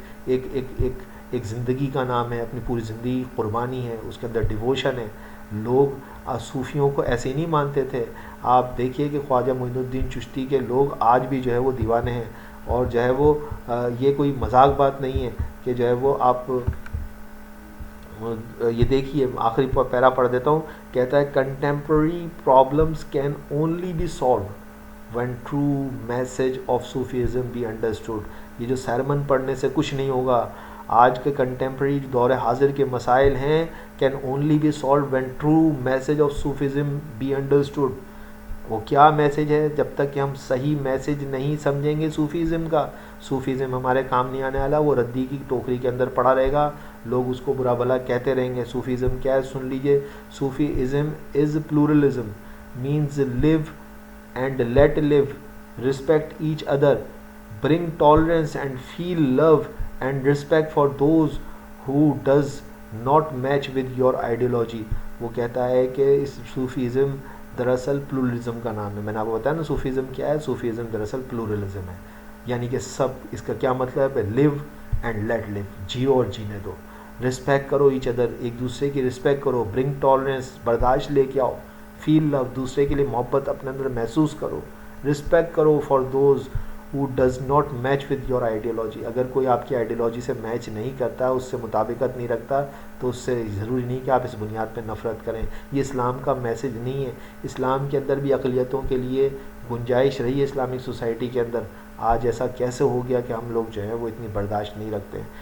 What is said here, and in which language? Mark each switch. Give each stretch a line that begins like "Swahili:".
Urdu: ایک زندگی کا نام ہے، اپنی پوری زندگی قربانی ہے، اس کے اندر ڈیووشن ہے۔ لوگ صوفیوں کو ایسے نہیں مانتے تھے۔ آپ دیکھیے کہ خواجہ معین الدین چشتی کے لوگ آج بھی جو ہے وہ دیوانے ہیں، اور جو ہے وہ یہ کوئی مذاق بات نہیں ہے کہ جو ہے وہ آپ یہ دیکھیے آخری پیرا پڑھ دیتا ہوں. کہتا ہے
English: Contemporary problems can only be solve when true message of Sufism be understood.
Urdu: یہ جو سرمن پڑھنے سے کچھ نہیں ہوگا. آج کے کنٹمپریری دور حاضر کے مسائل ہیں
English: can only be solved when true message of Sufism be understood.
Urdu: وہ کیا میسج ہے؟ جب تک کہ ہم صحیح میسج نہیں سمجھیں گے صوفیزم کا، صوفیزم ہمارے کام نہیں آنے والا، وہ ردی کی ٹوکری کے اندر پڑا رہے گا، لوگ اس کو برا بھلا کہتے رہیں گے. صوفیزم کیا ہے؟ سن لیجئے.
English: Sufism is pluralism, means live and let live, respect each other, bring tolerance and feel love and respect for those who does not match with your ideology.
Urdu: وہ کہتا ہے کہ اس صوفیزم دراصل پلورلزم کا نام ہے. میں نے آپ کو بتایا نا صوفیزم کیا ہے. صوفیزم دراصل پلورلزم ہے، یعنی کہ سب، اس کا کیا مطلب ہے؟
English: live and let live,
Urdu: جیو اور جینے دو. رسپیکٹ کرو
English: each other,
Urdu: ایک دوسرے کی رسپیکٹ کرو.
English: bring tolerance,
Urdu: برداشت لے کے آؤ.
English: feel love,
Urdu: دوسرے کے لیے محبت اپنے اندر محسوس کرو.
English: respect
Urdu: کرو
English: For those who does not match with your ideology.
Urdu: اگر کوئی آپ کی آئیڈیالوجی سے میچ نہیں کرتا، اس سے مطابقت نہیں رکھتا، تو اس سے ضروری نہیں کہ آپ اس بنیاد پہ نفرت کریں. یہ اسلام کا میسج نہیں ہے. اسلام کے اندر بھی اقلیتوں کے لیے گنجائش رہی ہے اسلامک سوسائٹی کے اندر. آج ایسا کیسے ہو گیا کہ ہم لوگ جو ہیں وہ اتنی برداشت نہیں رکھتے.